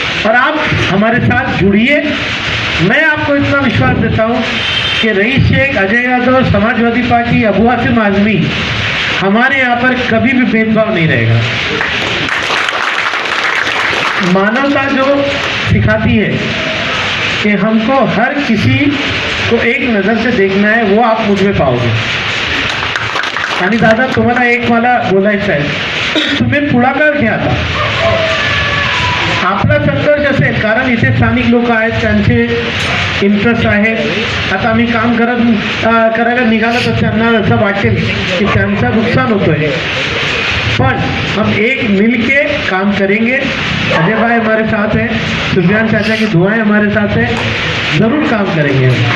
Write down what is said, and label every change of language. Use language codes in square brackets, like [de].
[hi] और आप हमारे साथ जुड़िए। मैं आपको इतना विश्वास देता हूँ कि रईस शेख, अजय यादव, समाजवादी पार्टी, अबू हासिम आजमी, हमारे यहाँ पर कभी भी भेदभाव नहीं रहेगा। मानवता जो सिखाती है कि हमको हर किसी को एक नज़र से देखना है, वो आप मुझ में पाओगे। [mr] आणि दादा, तुम्हाला एक मला बोलायचं आहे, तुम्ही पुढाकार घ्या आता। आपला संघर्ष असेल, कारण इथे स्थानिक लोक आहेत, त्यांचे इंटरेस्ट आहेत। आता आम्ही काम करायला निघालो तर त्यांना असं वाटेल की त्यांचा नुकसान होतोय, [hi] पर हम एक मिलके काम करेंगे। अजय भाई हमारे साथ हैं, सुफियान चाचा की दुआएं हमारे साथ हैं, ज़रूर काम करेंगे।